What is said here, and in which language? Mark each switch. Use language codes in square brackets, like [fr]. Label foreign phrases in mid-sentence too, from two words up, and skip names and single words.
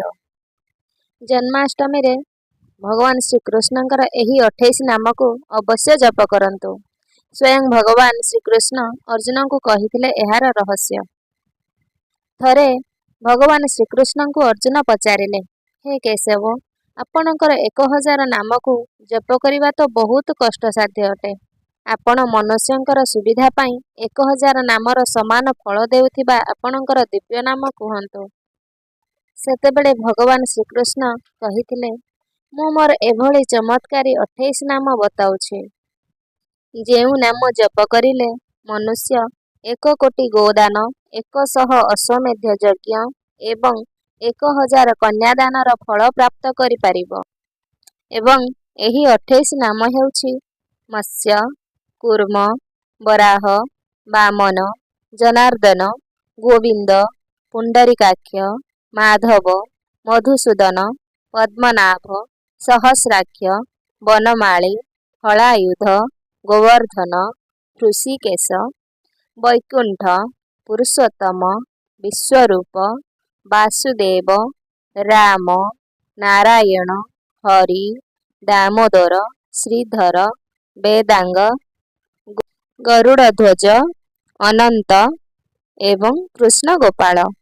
[or] ଜନ୍ମାଷ୍ଟମୀ ରେ ଭଗବାନ ଶ୍ରୀକୃଷ୍ଣଙ୍କର ଏହି 28 ନାମକୁ ଅବଶ୍ୟ ଜପ କରନ୍ତୁ। ସ୍ୱୟଂ ଭଗବାନ ଶ୍ରୀକୃଷ୍ଣ ଅର୍ଜୁନ କୁ କହିଥିଲେ ଏହାର ରହସ୍ୟ। ଥରେ ଭଗବାନ ଶ୍ରୀକୃଷ୍ଣ କୁ ଅର୍ଜୁନ ପଚାରିଲେ, ହେ କେଶବ, ଆପଣଙ୍କର 1000 ନାମକୁ ଜପ କରିବା ତ ବହୁତ କଷ୍ଟସାଧ୍ୟ ଅଟେ। ଆପଣ ମନୁଷ୍ୟଙ୍କର ସୁବିଧା ପାଇଁ 1000 ନାମର ସମାନ ଫଳ ଦେଉଥିବା ଆପଣଙ୍କର ଦିବ୍ୟ ନାମ କୁହନ୍ତୁ। ସେତେବେଳେ ଭଗବାନ ଶ୍ରୀକୃଷ୍ଣ କହିଥିଲେ, ମୁଁ ମୋର ଏଭଳି ଚମତ୍କାରୀ 28 ନାମ ବତାଉଛି, ଯେଉଁ ନାମ ଜପ କରିଲେ ମନୁଷ୍ୟ 1 କୋଟି ଗୋଦାନ, 100 ଅଶ୍ୱମେଧ ଯଜ୍ଞ ଏବଂ 1000 କନ୍ୟାଦାନର ଫଳ ପ୍ରାପ୍ତ କରି ପାରିବ। ଏବଂ ଏହି 28 ନାମ ହେଉଛି ମତ୍ସ୍ୟ, କୂର୍ମ, ବରାହ, ବାମନ, ଜନାର୍ଦ୍ଦନ, ଗୋବିନ୍ଦ, ପୁଣ୍ଡରୀକାକ୍ଷ, ମାଧବ, ମଧୁସୂଦନ, ପଦ୍ମନାଭ, ସହସ୍ରାକ୍ଷ, ବନମାଳୀ, ହଳାୟୁଧ, ଗୋବର୍ଦ୍ଧନ, ଋଷିକେଶ, ବୈକୁଣ୍ଠ, ପୁରୁଷୋତ୍ତମ, ବିଶ୍ୱରୂପ, ବାସୁଦେବ, ରାମ, ନାରାୟଣ, ହରି, ଦାମୋଦର, ଶ୍ରୀଧର, ବେଦାଙ୍ଗ, ଗରୁଡ଼ଧ୍ୱଜ, ଅନନ୍ତ ଏବଂ କୃଷ୍ଣ ଗୋପାଳ।